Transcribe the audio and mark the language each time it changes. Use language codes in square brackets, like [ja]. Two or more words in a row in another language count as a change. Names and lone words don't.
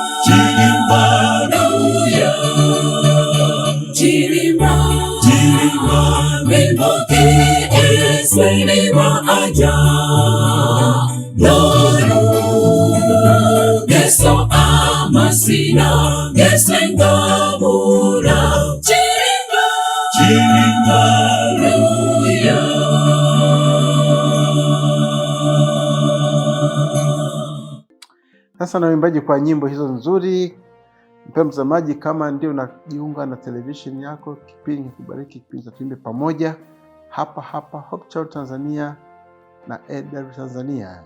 [sw] luya chilimba lwimboki esweliba aja noru geso amasina geswengabura chilimba luya. Sasa na uimbaji kwa nyimbo hizo nzuri. Mpendwa mtazamaji, kama ndio unajiunga na television yako, kipindi Kubariki, kipindi cha Tuimbe Pamoja hapa Hope Channel Tanzania na AWR Tanzania.